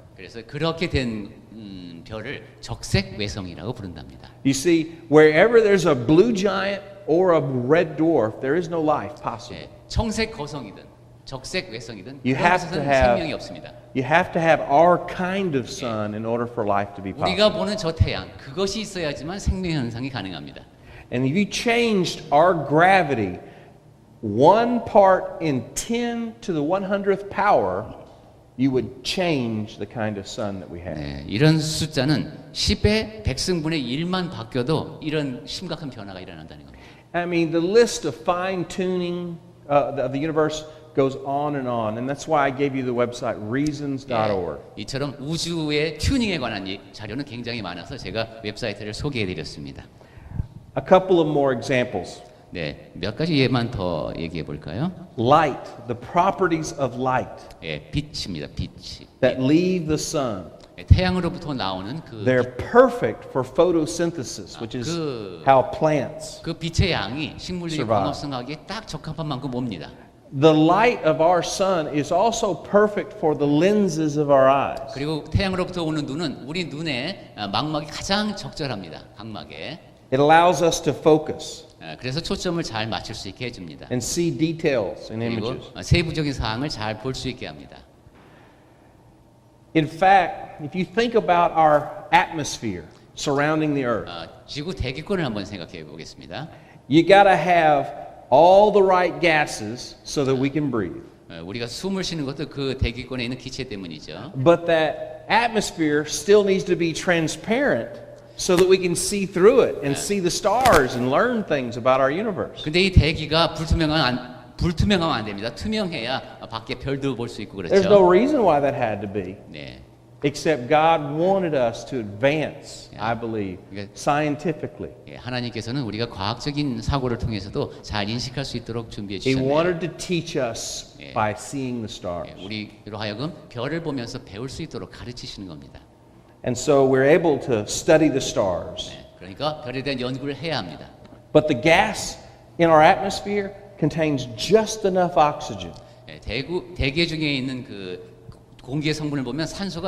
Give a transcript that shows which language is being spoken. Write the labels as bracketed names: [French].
[Korean] 그래서 그렇게 된 별을 적색 외성이라고 부른답니다. [English] You see, wherever there's a blue giant or a red dwarf, there is no life possible. [Korean] 예, 청색 거성이든 적색 외성이든 [English] You have to [Korean] 그것에서는 [English] have- [Korean] 생명이 없습니다. [English] You have to have our kind of sun in order for life to be possible. [Korean] 우리가 보는 저 태양 그것이 있어야지만 생명 현상이 가능합니다. [English] And if you changed our gravity 1 part in 10 to the 100th power, you would change the kind of sun that we have. [Korean] 네, 이런 숫자는 10의 100승분의 1만 바뀌어도 이런 심각한 변화가 일어난다는 겁니다. [English] I mean, the list of fine-tuning of the universe goes on, and that's why I gave you the website reasons.org. [Korean] 예, 이처럼 우주의 튜닝에 관한 자료는 굉장히 많아서 제가 웹사이트를 소개해드렸습니다. [English] A couple of more examples. [Korean] 네, 몇 가지 예만 더 얘기해 볼까요? [English] Light, the properties of light [Korean] 예, 빛입니다. 빛이. [English] that leave the sun. [Korean] 예, 태양으로부터 나오는 [English] They're perfect for photosynthesis, which is how plants. [Korean] 그 빛의 양이 식물들이 [English] survive. [Korean] 광합성하기에 딱 적합한 만큼 옵니다. [English] The light of our sun is also perfect for the lenses of our eyes. [Korean] 그리고 태양으로부터 오는 눈은 우리 눈의 망막이 가장 적절합니다. 각막에. [English] It allows us to focus [Korean] 그래서 초점을 잘 맞출 수 있게 해줍니다. [English] and see details in [Korean] 그리고 [English] images. [Korean] 세부적인 사항을 잘 볼 수 있게 합니다. [English] In fact, if you think about our atmosphere surrounding the earth, [Korean] 지구 대기권을 한번 생각해 보겠습니다. [English] you gotta have all the right gases so that we can breathe. [Korean] 우리가 숨을 쉬는 것도 그 대기권에 있는 기체 때문이죠. [English] But that atmosphere still needs to be transparent so that we can see through it and see the stars and learn things about our universe. [Korean] 근데 이 대기가 불투명하면 안 됩니다. 투명해야 밖에 별도 볼 수 있고 [English] There's no [Korean] 그렇죠. [English] reason why that had to be. [Korean] 네. [English] except God wanted us to advance, Yeah. I believe, [Korean] 그러니까- [English] scientifically. [Korean] 예, 하나님께서는 우리가 과학적인 사고를 통해서도 잘 인식할 수 있도록 준비해 [English] He [Korean] 주셨네요. [English] wanted to teach us Yeah. by seeing the stars. [Korean] 예, 우리로 하여금 별을 보면서 배울 수 있도록 가르치시는 겁니다. [English] And so we're able to study the stars. [Korean] 예, 그러니까 별에 대한 연구를 해야 합니다. [English] But the gas in our atmosphere contains just enough oxygen. [Korean] 예, 대기 중에 있는 그 공기의 성분을 보면 산소가